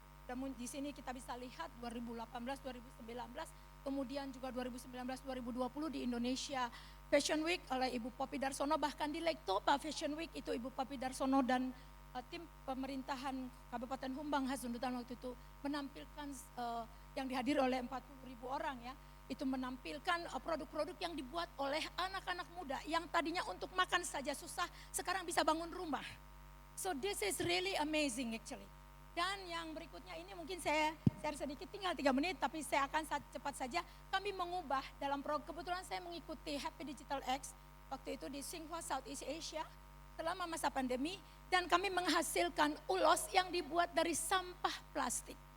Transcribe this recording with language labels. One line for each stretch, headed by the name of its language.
Indonesian: Di sini kita bisa lihat 2018, 2019, kemudian juga 2019, 2020 di Indonesia Fashion Week oleh Ibu Poppy Darsono, bahkan di Lektopa Fashion Week itu Ibu Poppy Darsono dan tim pemerintahan Kabupaten Humbang Hasundutan waktu itu menampilkan yang dihadiri oleh 40.000 orang ya, itu menampilkan produk-produk yang dibuat oleh anak-anak muda yang tadinya untuk makan saja susah, sekarang bisa bangun rumah.
English: So this is really amazing actually.
Indonesian: Dan yang berikutnya ini mungkin saya share sedikit, tinggal 3 menit tapi saya akan cepat saja. Kami mengubah dalam program, kebetulan saya mengikuti Happy Digital X waktu itu di Tsinghua Southeast Asia selama masa pandemi dan kami menghasilkan ulos yang dibuat dari sampah plastik.